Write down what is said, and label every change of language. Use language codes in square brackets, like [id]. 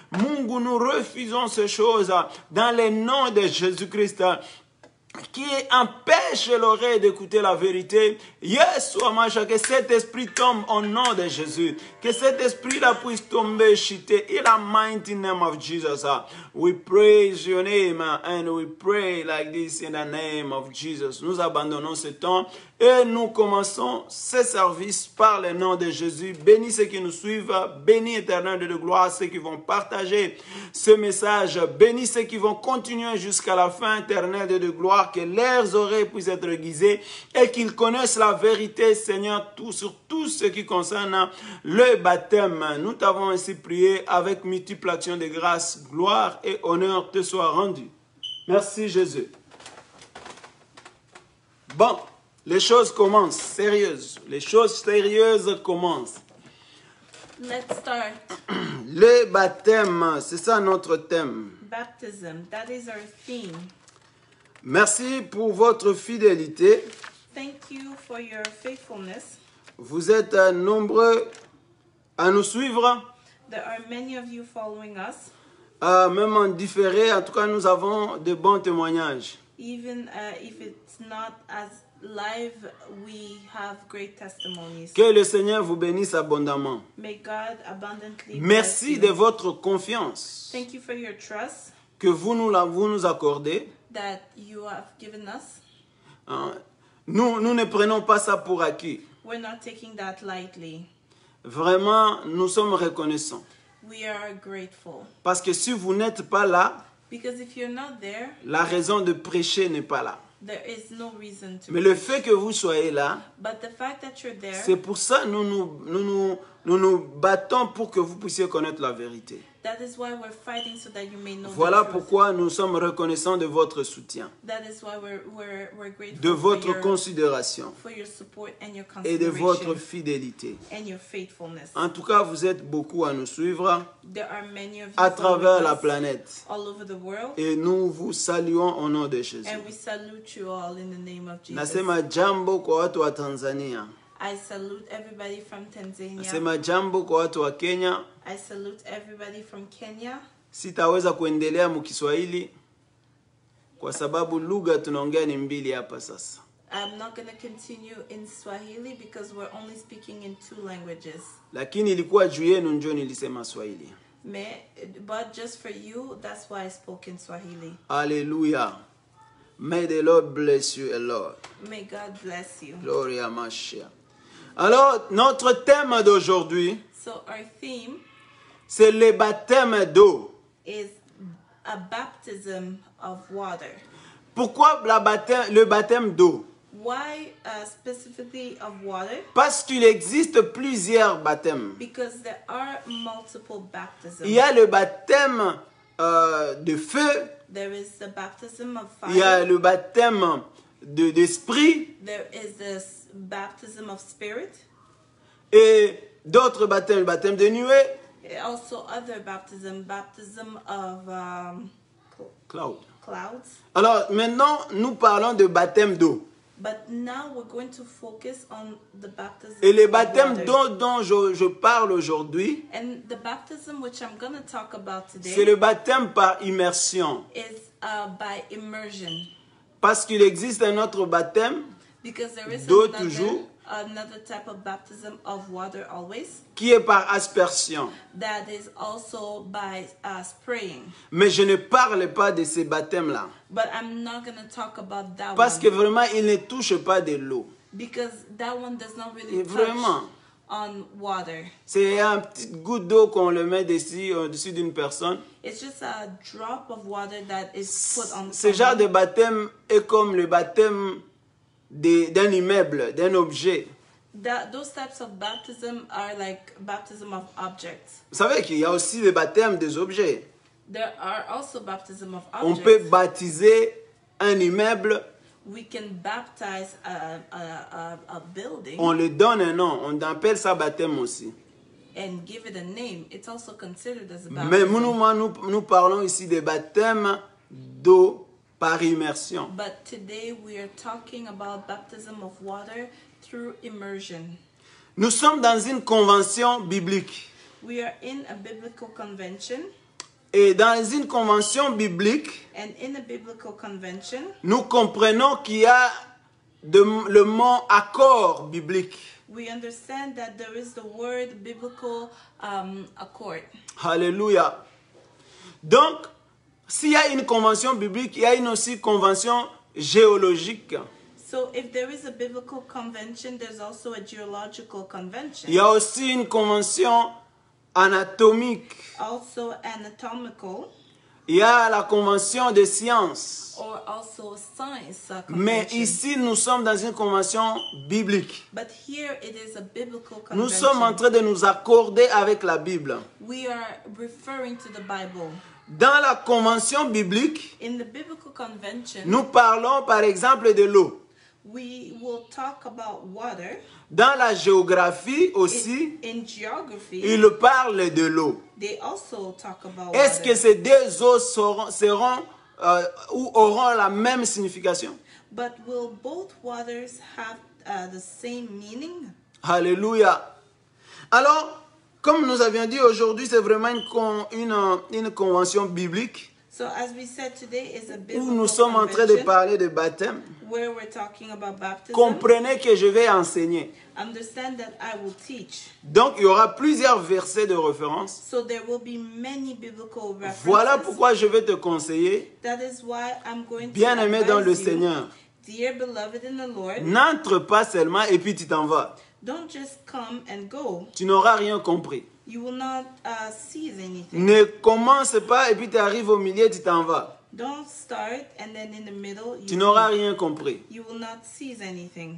[fr] Mungu, nous refusons ces choses dans le nom de Jésus-Christ, qui empêche l'oreille d'écouter la vérité. Yeshua Mashiach, que cet esprit tombe au nom de Jésus. Que cet esprit-là puisse tomber, chuter. [en] In the mighty name of Jesus. We praise your name and we pray like this in the name of Jesus. [fr] Nous abandonnons ce temps et nous commençons ce service par le nom de Jésus. Bénis ceux qui nous suivent. Bénis éternel de gloire ceux qui vont partager ce message. Bénis ceux qui vont continuer jusqu'à la fin éternelle de gloire. Que leurs oreilles puissent être aiguisées et qu'ils connaissent la vérité, Seigneur, sur tout ce qui concerne le baptême. Nous t'avons ainsi prié avec multiples actions de grâce, gloire et honneur te soient rendus. Merci Jésus. Bon, les choses commencent, sérieuses. Les choses sérieuses commencent. [en] Let's start. [fr] Le baptême, c'est ça notre thème. [en] Baptism, that is our theme. [fr] Merci pour votre fidélité. [en] Thank you for your faithfulness. [fr] Vous êtes nombreux à nous suivre. [en] There are many of you following us. [fr] Même en différé, en tout cas, nous avons de bons témoignages. [en] Even if it's not as live, we have great testimonies. [fr] Que le Seigneur vous bénisse abondamment. [en] May God abundantly bless [fr] Merci [en] you. [fr] de votre confiance [en] Thank you for your trust [fr] que vous nous accordez. [en] that you have given us. Hein. [fr] Nous ne prenons pas ça pour acquis. [en] We're not taking that lightly. [fr] Vraiment, nous sommes reconnaissants. [en] We are grateful. [fr] Parce que si vous n'êtes pas là, [en] Because if you're not there, [fr] la raison de prêcher n'est pas là. [en] there is no reason to. [fr] Mais le fait que vous soyez là, [en] But the fact that you're there, [fr] c'est pour ça que nous battons pour que vous puissiez connaître la vérité. [en] that is why we're fighting so that you may know [fr] Voilà [en] the truth. [fr] pourquoi nous sommes reconnaissants de votre soutien, [en] That is why we're grateful [fr] de votre considération [en] for your support and your [fr] et de votre [en] consideration [fr] fidélité. [en] and your faithfulness. [fr] En tout cas, vous êtes beaucoup à nous suivre [en] There are many of you [fr] à travers [en] following [fr] la [en] us [fr] planète. [en] all over the world, [fr] Et nous vous saluons au nom de Jésus. [en] and we salute you all in the name of Jesus. [sw] Nasema jambo kwa watu wa Tanzania. [en] I salute everybody from Tanzania. [sw] Nasema jambo kwa watu wa Kenya. [en] I salute everybody from Kenya. [sw] Sitaweza kuendelea mkiswahili kwa sababu lugha tunaongea ni mbili hapa sasa. [en] I'm not going to continue in Swahili because we're only speaking in 2 languages. [sw] Lakini ilikuwa juu yenu ndio nilisema Swahili. [en] But just for you, that's why I spoke in Swahili. Hallelujah. May the Lord bless you a lot. May God bless you. [fr] Gloria à Mashiach. Alors, notre thème d'aujourd'hui, [en] So our theme [fr] c'est le baptême d'eau. [en] is a baptism of water. [fr] Pourquoi le baptême d'eau? [en] Why specifically of water? [fr] Parce qu'il existe plusieurs baptêmes. [en] Because there are multiple baptisms. [fr] Il y a le baptême de feu, [en] There is the baptism of [fr] il y a [en] fire. [fr] le baptême d'esprit [en] There is this baptism of spirit. [fr] et d'autres baptêmes, le baptême de nuée, [en] Also other baptism of cloud. clouds. [fr] Alors maintenant, nous parlons de baptême d'eau. [en] But now we're going to focus on the baptism [fr] Et le [en] of [fr] baptême [en] water. [fr] d'eau dont je parle aujourd'hui, [en] And the baptism which I'm going to talk about [fr] c'est [en] today [fr] le baptême par immersion. [en] is by immersion. [fr] Parce qu'il existe un autre baptême [en] Because there is [fr] d'eau toujours, [en] another type of baptism of water always. [fr] qui est par aspersion. [en] That is also by spraying. [fr] Mais je ne parle pas de ces baptêmes-là. [en] But I'm not going to talk about that [fr] Parce [en] one. [fr] que vraiment, il ne touche pas de l'eau. [en] Because that one does not really [fr] Et [en] touch [fr] vraiment, [en] on water. [fr] c'est un petit goutte d'eau qu'on le met au-dessus d'une personne. [en] It's just a drop of water that is put on [fr] Ce genre de [en] someone. [fr] baptême est comme le baptême d'un immeuble, d'un objet. [en] Those types of baptism are like baptism of objects. [fr] Vous savez qu'il y a aussi le baptême des objets. [en] There are also baptism of [fr] On [en] objects. [fr] peut baptiser un immeuble, [en] We can baptize a building [fr] on lui donne un nom, on appelle ça baptême aussi. [en] and give it a name. It's also considered as a [fr] Mais [en] baptism. [fr] nous parlons ici des baptêmes d'eau par immersion. [en] But today we are talking about baptism of water through immersion. [fr] Nous sommes dans une convention biblique. [en] We are in a biblical convention, [fr] Et dans une convention biblique, [en] and in a biblical convention, [fr] nous comprenons qu'il y a le mot accord biblique. [en] we understand that there is the word biblical accord. [fr] Alléluia. Donc, s'il y a une convention biblique, il y a une aussi convention géologique. [en] So if there is a biblical convention, there's also a geological convention. [fr] Il y a aussi une convention anatomique. [en] Also anatomical, [fr] Il y a la convention des sciences. [en] or also science [fr] Mais [en] convention. [fr] ici, nous sommes dans une convention biblique. [en] But here it is a biblical [fr] Nous [en] convention. [fr] sommes en train de nous accorder avec la Bible. [en] We are referring to the Bible. [fr] Dans la convention biblique, [en] In the biblical convention, [fr] nous parlons par exemple de l'eau. [en] we will talk about water. [fr] Dans la géographie aussi, [en] In geography, [fr] il parle de l'eau. [en] they also talk about [fr] Est-ce que [en] water. [fr] ces deux eaux seront ou auront la même signification? [en] But will both waters have the same meaning? [fr] Alléluia. Alors, comme nous avions dit aujourd'hui, c'est vraiment une convention biblique. [en] So as we said, today is a [fr] où [en] biblical [fr] nous sommes en train de [en] convention [fr] parler de baptême, [en] where we're talking about baptism. [fr] comprenez que je vais enseigner. [en] Understand that I will teach. [fr] Donc, il y aura plusieurs versets de référence. [en] So there will be many biblical references. [fr] Voilà pourquoi je vais te conseiller, [en] That is why I'm going to [fr] bien-aimé dans le [en] advise you, [fr] Seigneur, [en] dear beloved in the Lord, [fr] n'entre pas seulement et puis tu t'en vas. [en] don't just come and go. [fr] Tu n'auras rien compris. [en] You will not seize anything. [fr] Ne commence pas et puis tu arrives au milieu, tu t'en vas. [en] Don't start and then in the middle [fr] Tu [en] you, [fr] n'auras rien compris. [en] you will not seize anything.